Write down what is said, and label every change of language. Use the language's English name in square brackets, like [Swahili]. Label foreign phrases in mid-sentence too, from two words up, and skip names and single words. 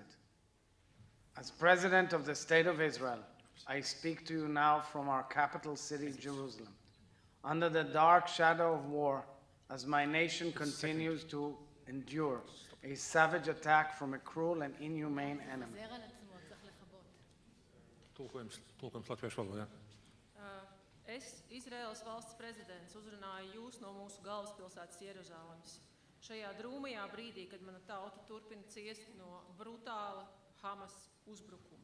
[English] As President of the State of Israel, I speak to you now from our capital city, Jerusalem, under the dark shadow of war, as my nation continues to endure a savage attack from a cruel and inhumane enemy. [Latvian] Es, Izraēlas valsts prezidents, uzrunāju jūs no mūsu galvaspilsētas Jeruzalemes. Šajā drūmajā brīdī, kad mana tauta turpina ciest no brutāla Hamas uzbrukuma.